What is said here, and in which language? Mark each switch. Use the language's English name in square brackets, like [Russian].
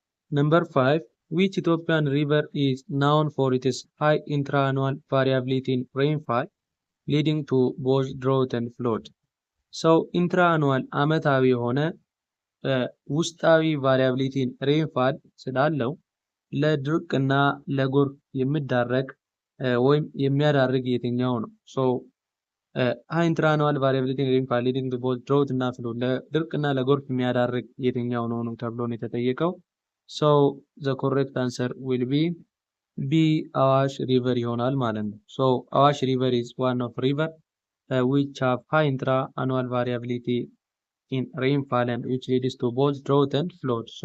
[English] Number 5. Which Ethiopian river is known for its high intra-annual variability in rainfall, leading to both drought and flood? [Amharic] intra-annual ዓመታዊ የሆነ ውስጣዊ ቫሪያቢሊቲን ሬንፋል ስላለው ለድርቅና ለጎርፍ የሚዳረግ ወይም የሚያዳርግ የትኛው ነው? [English] high intra-annual variability in rainfall leading to both drought እና flood ለድርቅና ለጎርፍ የሚያዳርግ የትኛው ነው ተብሎ ነው የተጠየቀው። the correct answer will be B. Awash River ይሆናል ማለት ነው። Awash River is one of river which have high intra-annual variability in rainfall and which leads to both drought and flood.